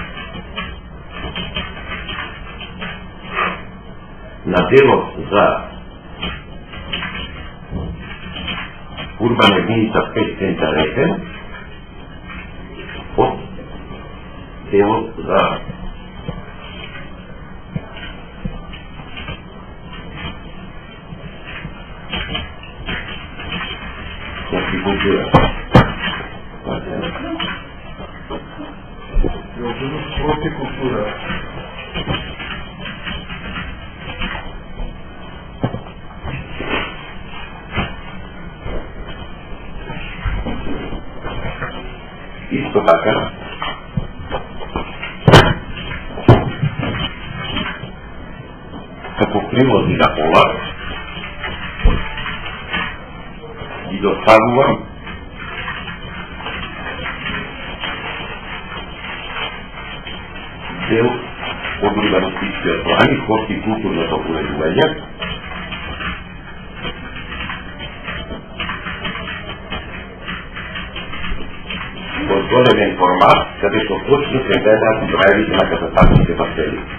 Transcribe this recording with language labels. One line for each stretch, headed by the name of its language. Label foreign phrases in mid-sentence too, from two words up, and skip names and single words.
Macedonian: на делот за урбана единица 5 центар Ресен од делот за hortikultura. Hortikultura. Isto така, како прилози на пола ги доставувам дел од урбанистичкиот план и хортикултурното уредување, отворен формат, каде што точно се гледаат броевите на катастарските парцели.